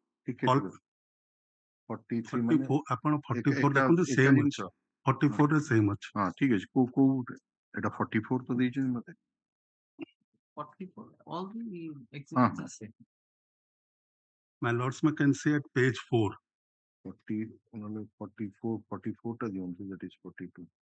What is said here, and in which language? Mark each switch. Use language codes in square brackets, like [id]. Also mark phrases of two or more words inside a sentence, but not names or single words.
[or] 43 ମାନେ ଆପଣ 44 ଦେଖନ୍ତୁ ସେମ୍ ଅଛି 44 ରେ ସେମ୍ ଅଛି ହଁ ଠିକ ଅଛି କୋଉ ଏଟା 44 ତ ଦେଇଛନ୍ତି ମତେ [en] 44 all the exhibits are same. My lords may can see at page 4 [or] 40 ନହେଲେ 44 ଟା ଦିଅନ୍ତୁ [en] that is 42